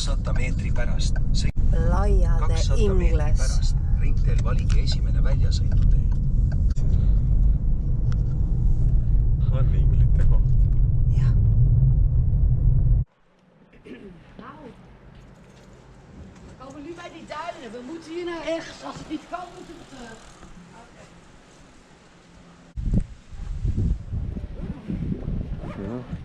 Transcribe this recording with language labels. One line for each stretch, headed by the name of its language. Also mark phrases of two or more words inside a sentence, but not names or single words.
Estonian: 200 meetri pärast. Laiade Ingles. Ringteel valige esimene väljasõidutee. On inglite koht. Jah.
Dutch: We komen nu bij die duinen. We moeten hier naar rechts. Als het niet kan, moeten we terug. No.